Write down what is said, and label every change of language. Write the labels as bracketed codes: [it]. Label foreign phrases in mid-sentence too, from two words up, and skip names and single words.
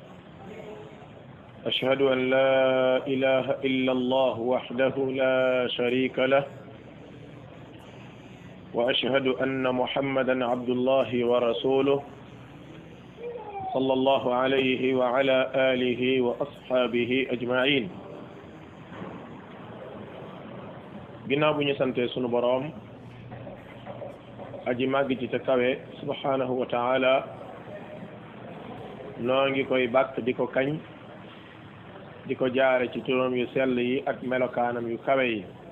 [ar] أشهد أن لا إله إلا الله وحده لا شريك له وأشهد أن محمدا عبد الله ورسوله صلى الله عليه وعلى آله وأصحابه أجمعين. [wo] ginnaaw bu ñu sante sunu boroom aji màgg ci te kawe [ar] سبحانه وتعالى [wo] noo ngi koy bàkk di ko kañ di ko jaare ci turam yu sell yi ak melokaanam yu kawe yi.